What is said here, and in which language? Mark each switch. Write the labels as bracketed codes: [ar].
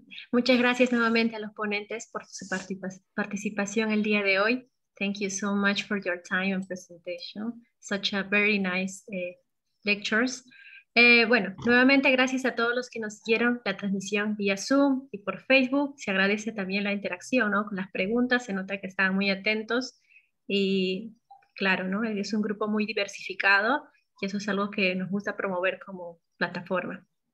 [es] Muchas gracias nuevamente a los ponentes por su participación el día de hoy. [en] Thank you so much for your time and presentation. Such a very nice lectures. [es] Bueno, nuevamente gracias a todos los que nos siguieron la transmisión vía Zoom y por Facebook. Se agradece también la interacción, ¿no? Con las preguntas, se nota que estaban muy atentos y claro, ¿no? Es un grupo muy diversificado y eso es algo que nos gusta promover como plataforma.